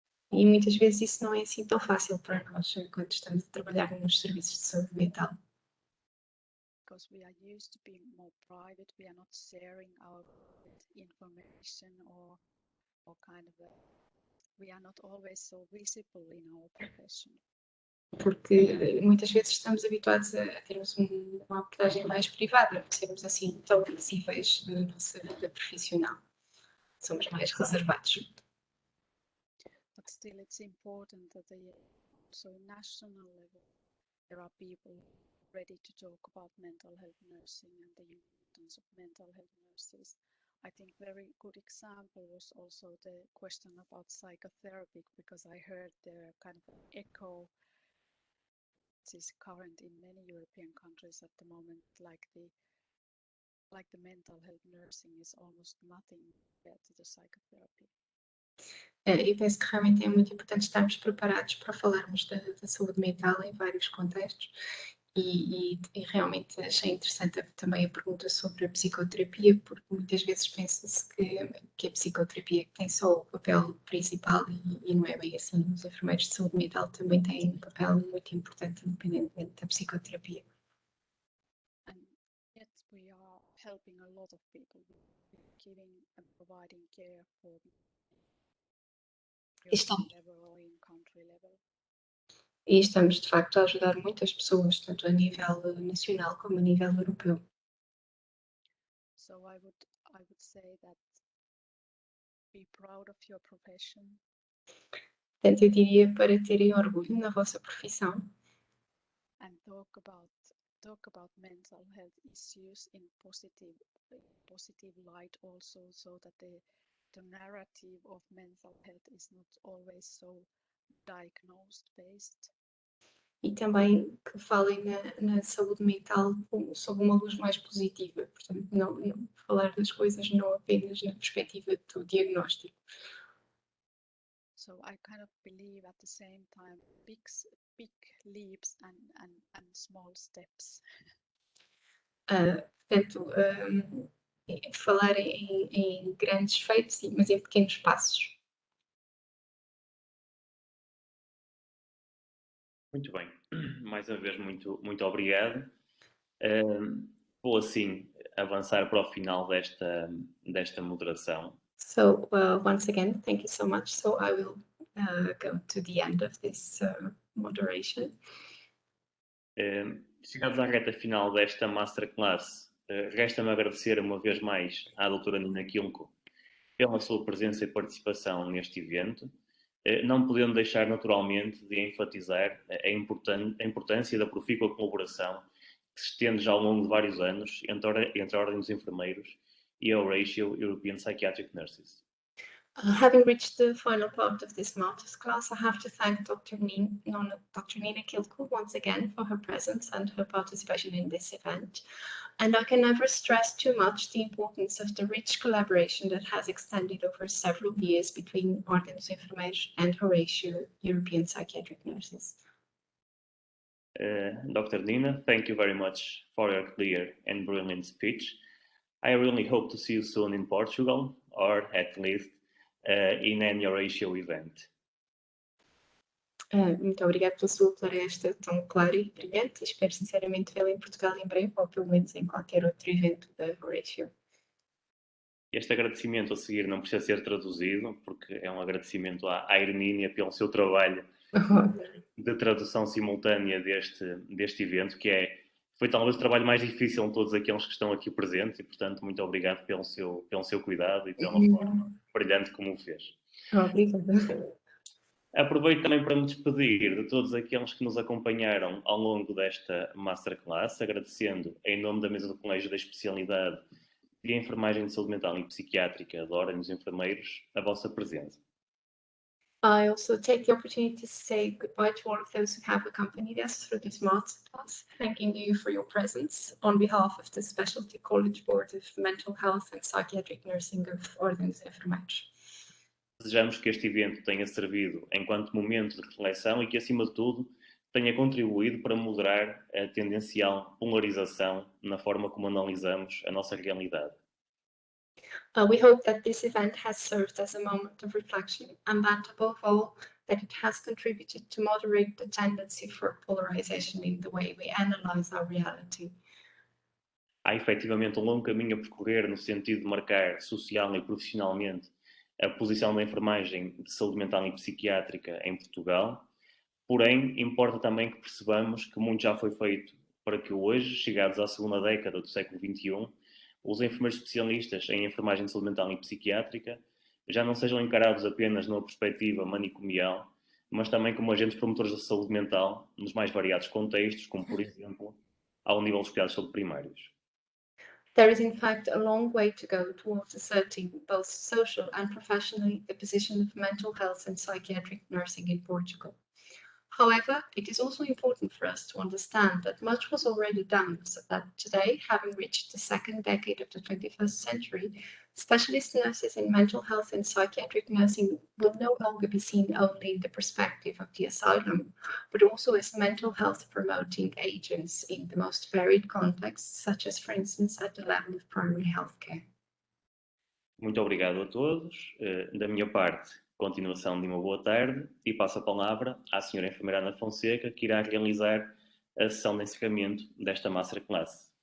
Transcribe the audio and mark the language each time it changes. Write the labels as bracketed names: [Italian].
[Portuguese] E muitas vezes isso não é assim tão fácil para nós quando estamos a trabalhar nos serviços de saúde mental. [English] Because we are used to being more private, we are not sharing our information or kind of we are not always so visible in our profession. [Portuguese] Porque muitas vezes estamos habituados a termos uma abordagem mais privada, não sermos assim tão visíveis na nossa vida profissional. Somos mais reservados. [English] But still it's important that also national level there are people ready to talk about mental health nursing and the importance of mental health nurses. I think very good example was also the question about psychotherapy, because I heard the kind of echo is current in many European countries at the moment, like the mental health nursing is almost nothing compared to the psychotherapy. [Portuguese] Eu penso que realmente é muito importante estarmos preparados para falarmos da saúde mental em vários contextos e realmente achei interessante também a pergunta sobre a psicoterapia, porque muitas vezes pensa-se que a psicoterapia tem só o papel principal e não é bem assim. Os enfermeiros de saúde mental também têm um papel muito importante independentemente da psicoterapia. [English] And yet we are helping a lot of people, giving and providing care for European level or in country level. [Portuguese] E estamos, de facto, a ajudar muitas pessoas, tanto a nível nacional como a nível europeu. [English] So I would say that be proud of your profession. [Portuguese] Portanto, eu diria para terem orgulho na vossa profissão. [English] And talk about mental health issues in positive light also, so that the narrative of mental health is not always so diagnosed based. [Portuguese] e também que falem na saúde mental sob uma luz mais positiva, portanto, não falar das coisas não apenas na perspectiva do diagnóstico. [English] So I kind of believe at the same time big leaps and small steps. [Portuguese] Portanto, falar em grandes feitos, mas em pequenos passos. Muito bem. Mais uma vez, muito obrigado. Vou assim avançar para o final desta moderação. [English] So, once again, thank you so much. So I will go to the end of this moderation. [Portuguese] Chegados à reta final desta masterclass, resta-me agradecer uma vez mais à doutora Nina Quilco pela sua presença e participação neste evento, não podendo deixar naturalmente de enfatizar a importância da profícua colaboração que se estende já ao longo de vários anos entre a Ordem dos Enfermeiros e a Horatio European Psychiatric Nurses. [English] Having reached the final part of this masterclass, I have to thank Dr. Nina Quilco once again for her presence and her participation in this event. And I can never stress too much the importance of the rich collaboration that has extended over several years between Ordem dos Enfermeiros and Horatio European Psychiatric Nurses. Dr. Nina, thank you very much for your clear and brilliant speech. I really hope to see you soon in Portugal, or at least in any Horatio event. [Portuguese] Muito obrigada pela sua palestra tão clara e brilhante. Espero sinceramente vê-la em Portugal em breve, ou pelo menos em qualquer outro evento da Horatio. Este agradecimento a seguir não precisa ser traduzido, porque é um agradecimento à Hermínia pelo seu trabalho de tradução simultânea deste evento, que foi talvez o trabalho mais difícil de todos aqueles que estão aqui presentes, e portanto muito obrigado pelo seu cuidado e pela forma brilhante como o fez. Obrigada. Aproveito também para me despedir de todos aqueles que nos acompanharam ao longo desta masterclass, agradecendo em nome da mesa do Colégio da Especialidade de Enfermagem de Saúde Mental e Psiquiátrica da Ordem dos Enfermeiros a vossa presença. [English] I also take the opportunity to say goodbye to all of those who have accompanied us through this masterclass, thanking you for your presence on behalf of the Specialty College Board of Mental Health and Psychiatric Nursing of Ordem dos Enfermeiros. [Portuguese] Desejamos que este evento tenha servido enquanto momento de reflexão e que, acima de tudo, tenha contribuído para moderar a tendencial polarização na forma como analisamos a nossa realidade. [English] We hope that this event has served as a moment of reflection and that, above all, that it has contributed to moderate the tendency for polarization in the way we analyze our reality. [Portuguese] Há efetivamente um longo caminho a percorrer no sentido de marcar social e profissionalmente a posição da enfermagem de saúde mental e psiquiátrica em Portugal, porém, importa também que percebamos que muito já foi feito para que hoje, chegados à segunda década do século XXI, os enfermeiros especialistas em enfermagem de saúde mental e psiquiátrica já não sejam encarados apenas numa perspectiva manicomial, mas também como agentes promotores da saúde mental nos mais variados contextos, como, por exemplo, ao nível dos cuidados de saúde primários. [English] There is, in fact, a long way to go towards asserting, both social and professionally, the position of mental health and psychiatric nursing in Portugal. However, it is also important for us to understand that much was already done, so that today, having reached the second decade of the 21st century, specialist nurses in mental health and psychiatric nursing will no longer be seen only in the perspective of the asylum, but also as mental health promoting agents in the most varied contexts, such as, for instance, at the level of primary health care. [Portuguese] Muito obrigado a todos. Da minha parte, continuação de uma boa tarde, e passo a palavra à senhora enfermeira Ana Fonseca, que irá realizar a sessão de encerramento desta masterclass.